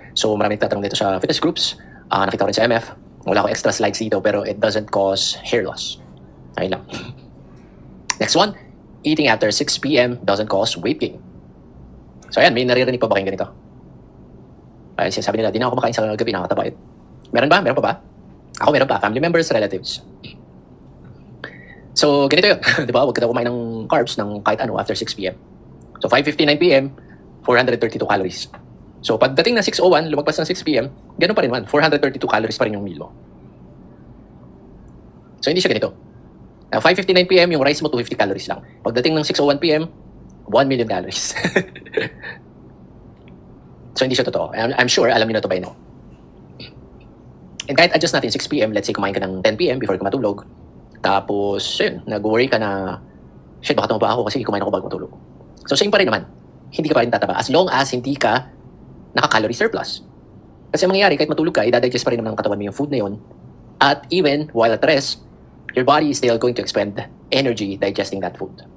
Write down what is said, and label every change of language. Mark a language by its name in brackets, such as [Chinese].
[Filipino] So maraming tatanong dito sa fitness groups. Nakita ko rin sa MF. Wala ko extra slides dito pero [English] it doesn't cause hair loss. [Filipino] Ayun lang. Next one. [English] Eating after 6 p.m. doesn't cause weight gain. [Filipino] So ayan, may naririnig pa ba kayong ganito? Ay, sinasabi nila, di na ako kumakain sa gabi, nakakataba. Meron ba? Meron pa ba? Ako meron pa. [English] Family members, relatives. [Filipino] So, ganito yun. Di ba? Huwag ka daw kumain ng carbs ng kahit ano after 6 p.m. So, 5:59 p.m., 432 calories. So, pagdating ng 6:01, lumagpas ng 6 p.m., ganun pa rin man. 432 calories pa rin yung meal mo. So, hindi siya ganito. 5:59 p.m., yung rice mo, 250 calories lang. Pagdating ng 6:01 p.m., 1 million calories. So, hindi siya totoo. I'm sure, alam niyo na ito by now. And kahit adjust natin 6 p.m., let's say kumain ka ng 10 p.m. before ka matulog, tapos, yun, nag-worry ka na, shit, baka tumaba ako kasi kumain ako bago matulog. So, same pa rin naman. Hindi ka pa rin tataba as long as hindi ka naka-calorie surplus. Kasi ang mangyayari, kahit matulog ka, i-digest pa rin naman ng katawan mo yung food na yun. [English] At even while at rest, your body is still going to expend energy digesting that food.